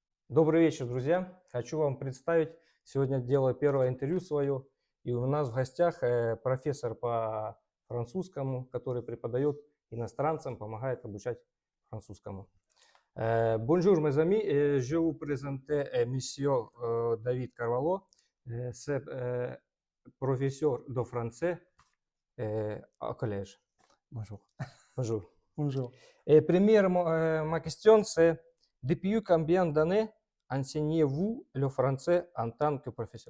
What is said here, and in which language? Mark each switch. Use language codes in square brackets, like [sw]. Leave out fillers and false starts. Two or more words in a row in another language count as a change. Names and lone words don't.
[ru] Добрый вечер, друзья. Хочу вам представить, сегодня делаю первое интервью свое, и у нас в гостях профессор по французскому, который преподает иностранцам, помогает обучать французскому. [fr] Bonjour mes amis, je vous présente monsieur David Carvalho, c'est professeur de français au collège. Bonjour. Bonjour. Bonjour. Et première, ma question, c'est depuis combien d'années enseignez-vous le français en tant que professeur?